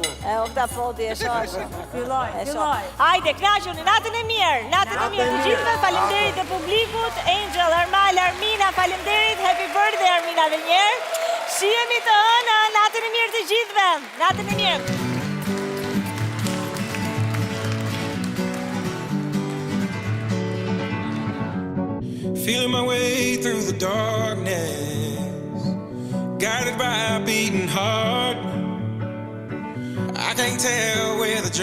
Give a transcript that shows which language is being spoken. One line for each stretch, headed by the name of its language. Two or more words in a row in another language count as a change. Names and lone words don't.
Albanian: o këta foti e shoshë. Filloj. Hajde, knaquni, natën e mirë të gjithëve, faleminderit e publikut, Angel, Armal, Armina, faleminderit,
English: happy birthday
Albanian: Armina dhe njerë. Shihemi të hënën, natën e mirë të gjithëve, natën e mirë.
English: Feeling my way through the darkness, guided by a beating heart. I can't tell where the journey